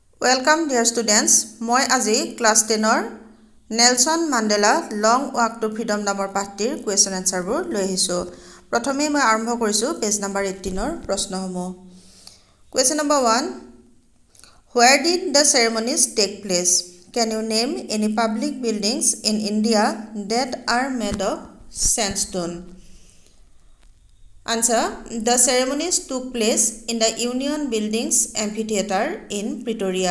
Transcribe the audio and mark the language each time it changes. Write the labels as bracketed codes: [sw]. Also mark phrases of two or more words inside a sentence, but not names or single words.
[en] Welcome dear students. [as] মই আজি ক্লাস 10 নেলসন মান্ডেলা লং ওয়াক টু ফ্রিডম নামৰ পাঠটিৰ [en] question answerবোৰ [as] লৈ আহিছো। প্ৰথমে মই আৰম্ভ কৰিছো [en] page number [as] 18 ৰ প্ৰশ্নসমূহ। [en] Question number 1. Where did the ceremonies take place? Can you name any public buildings in India that are made of sandstone? Answer. The ceremonies took place in the Union Buildings Amphitheatre in Pretoria.